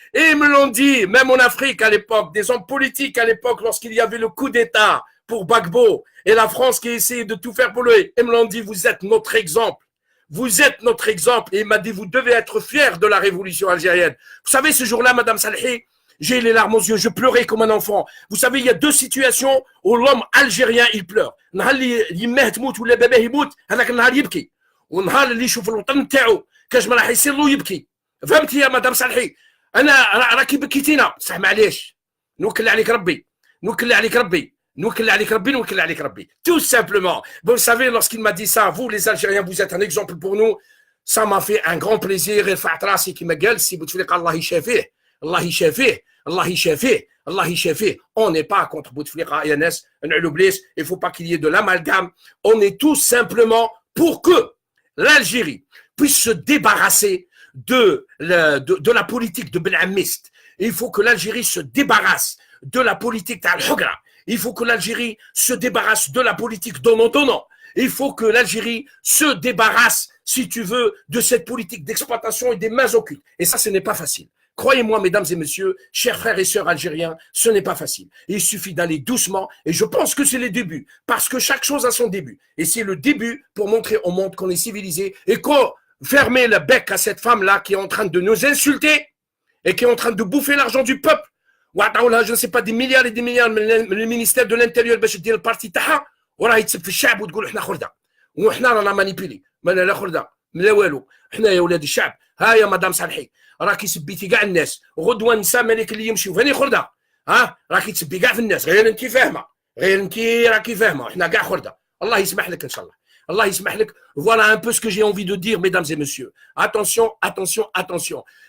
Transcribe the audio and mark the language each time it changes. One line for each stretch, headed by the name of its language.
French: Et ils me l'ont dit, même en Afrique à l'époque, des hommes politiques à l'époque, lorsqu'il y avait le coup d'État pour Gbagbo et la France qui essayait de tout faire pour lui. Ils me l'ont dit, vous êtes notre exemple. Vous êtes notre exemple. Et il m'a dit, vous devez être fiers de la révolution algérienne. Vous savez, ce jour-là, Madame Salhi, j'ai les larmes aux yeux, je pleurais comme un enfant. Vous savez, il y a deux situations où l'homme algérien, il pleure.
Arabic: نهار اللي يماه تموت ولا باباه يموت هذاك النهار يبكي ونهار اللي يشوف الوطن نتاعو كاش ما راح يصير له يبكي فهمتي يا مدام صالحي انا راكي بكيتينا صح معليش نوكل عليك ربي نوكل عليك ربي نوكل عليك ربي نوكل عليك ربي
French: tout simplement vous savez lorsqu'il m'a dit ça vous les Algériens vous êtes un exemple pour nous ça m'a fait un grand plaisir
Arabic: رفعت راسي كما قال سي بوتفليقه الله يشافيه
French: الله يشافيه الله يشافيه
Arabic: Allah Hichefé,
French: on n'est pas contre Bouteflika et Anes, il ne faut pas qu'il y ait de l'amalgame. On est tout simplement pour que l'Algérie puisse se débarrasser de la politique de Benhamiste. Il faut que l'Algérie se débarrasse de la politique d'Al-Hugra. Il faut que l'Algérie se débarrasse de la politique donnant-donnant. Il faut que l'Algérie se débarrasse, si tu veux, de cette politique d'exploitation et des mains occultes. Et ça, ce n'est pas facile. Croyez-moi, mesdames et messieurs, chers frères et sœurs algériens, ce n'est pas facile. Il suffit d'aller doucement et je pense que c'est les débuts parce que chaque chose a son début. Et c'est le début pour montrer au monde qu'on est civilisé et qu'on ferme le bec à cette femme-là qui est en train de nous insulter et qui est en train de bouffer l'argent du peuple. Je ne sais pas, des milliards et des milliards, le ministère de l'Intérieur, le parti Taha,
Arabic: وراه يتسب في الشعب وتقول احنا خردة وحنا رانا مانيبيلي ما لا خردة لا والو احنا يا ولاد الشعب ها يا مدام صالحي راكي سبيتي كاع الناس غدوه نساء مالك اللي يمشيو فاني خرده ها راكي تسبي كاع في الناس غير انت فاهمه غير انت راكي فاهمه احنا كاع خرده الله يسمح لك ان شاء الله الله يسمح لك
French: voilà un peu ce que j'ai envie de dire mesdames et messieurs attention attention
Arabic: attention